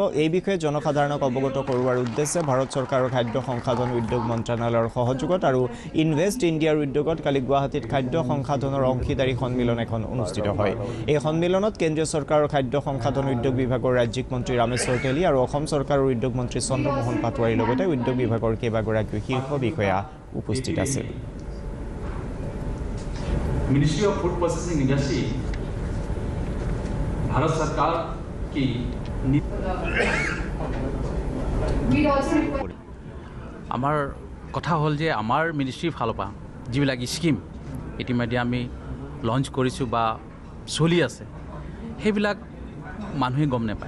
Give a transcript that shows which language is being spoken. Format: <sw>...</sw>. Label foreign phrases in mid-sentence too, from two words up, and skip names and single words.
<as>এই বিষয়ে জনসাধাৰণক অৱগত কৰোৱাৰ উদ্দেশ্যে ভাৰত চৰকাৰৰ খাদ্য সংসাধন উদ্যোগ মন্ত্ৰালয়ৰ সহযোগত আৰু ইনভেষ্ট ইণ্ডিয়াৰ উদ্যোগত কালি গুৱাহাটীত খাদ্য সংসাধনৰ অংশীদাৰী সন্মিলন এখন অনুষ্ঠিত হয়। এই সন্মিলনত কেন্দ্ৰীয় চৰকাৰৰ খাদ্য সংসাধন উদ্যোগ বিভাগৰ ৰাজ্যিক মন্ত্ৰী ৰামেশ্বৰ তেলী আৰু অসম চৰকাৰৰ উদ্যোগ মন্ত্ৰী চন্দ্ৰমোহন পাটোৱাৰীৰ লগতে উদ্যোগ বিভাগৰ কেইবাগৰাকীও শীৰ্ষ বিষয়া উপস্থিত আছিল।</as> <hi>मिनिस्ट्री ऑफ फूड प्रोसेसिंग इंडस्ट्री भारत सरकार की</hi> <as>আমাৰ কথা হ'ল যে আমাৰ মিনিষ্ট্ৰীৰ ফালৰ পৰা যিবিলাক স্কিম ইতিমধ্যে আমি লঞ্চ কৰিছোঁ বা চলি আছে সেইবিলাক মানুহে গম নাপায়।</as>